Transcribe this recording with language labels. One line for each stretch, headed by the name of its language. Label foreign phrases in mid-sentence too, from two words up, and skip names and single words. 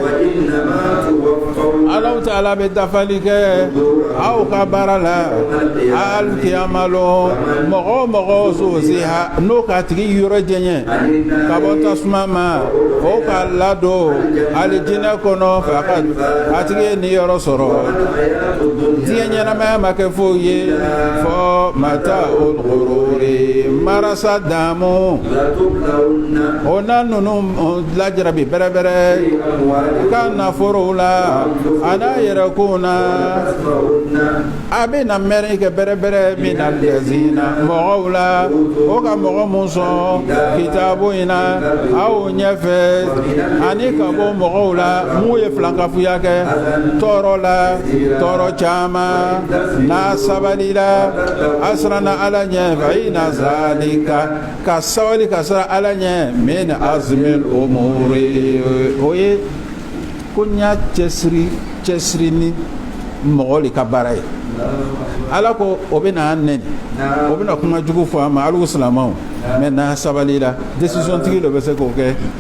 Bambara: Alahu Ta'ala bɛ dafali kɛ aw ka baara la alikiyama lɔ mɔgɔ zuziha n'o k'a tigi yɔrɔ jɛɲɛ ka bɔ tasuma ma o k'a ladon alijinɛ kɔnɔ a tigi ye nin yɔrɔ sɔrɔ diɲɛ ɲɛnamaya ma kɛ foyi ye fɔ
Arabic: متاع الغرور
Bambara: marasa damu o na ninnu lajarabi bɛrɛbɛrɛ ka naforow la a n'a yɛrɛkunw na a bɛ na mɛrin kɛ bɛrɛbɛrɛ min na lɛzina mɔgɔw la o ka mɔgɔ mun sɔn kitabu in na aw ɲɛfɛ ani ka bɔ mɔgɔw la mun ye filankafuya kɛ tɔɔrɔ la tɔɔrɔ caman n'a sabalila a siranna Ala ɲɛ
Arabic: فإن ذلك
Bambara: ka sabali ka siran Ala ɲɛ
Arabic: من عزم الأمور
Bambara: o ye ko n y'a cɛsiri ni mɔgɔ de ka baara ye Ala ko o bɛ na an nɛni o bɛ na kuma jugu fɔ an ma alu silamɛw mɛ n'a sabalila décision tigi dɔ bɛ se k'o kɛ